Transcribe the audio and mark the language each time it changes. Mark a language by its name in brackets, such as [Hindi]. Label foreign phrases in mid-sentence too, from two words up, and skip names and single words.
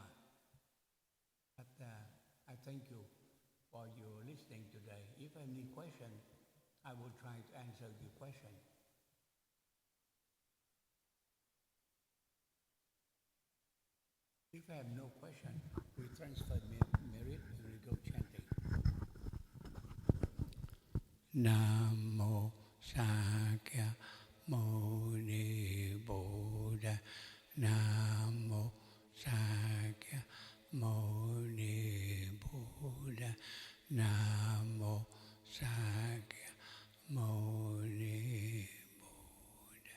[English] But I thank you for your listening today. If I have any question, I will try to answer your question. If I have no question, we transfer merit and we go chanting. [Pali] Namo Sakya Muni Buddha. Namo Sakya Muni Buddha. Namo Sakya Muni Buddha.